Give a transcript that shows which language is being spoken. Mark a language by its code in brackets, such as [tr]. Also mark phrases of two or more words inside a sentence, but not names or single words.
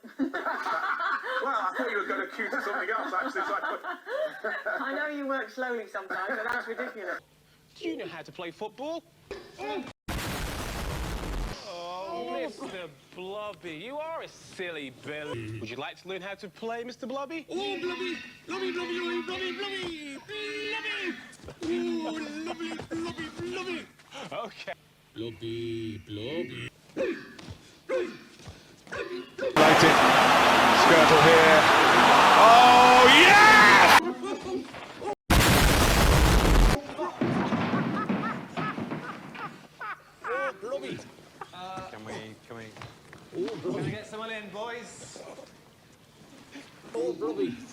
[en] Well, I thought you were going to cue to something else, actually. So I know you work slowly sometimes, but that's ridiculous. Do you know how to play football? Oh, Mr. Blobby, you are a silly Billy. Would you like to learn how to play, Mr. Blobby? Oh, Blobby, Blobby, Blobby, Blobby, Blobby, Blobby. Ooh, lovely, Blobby, Blobby. Okay. Blobby, Blobby. Lighted. Skirtle here. Oh, yeah! Oh, Blobby. Can we get someone in, boys? Oh, Blobby.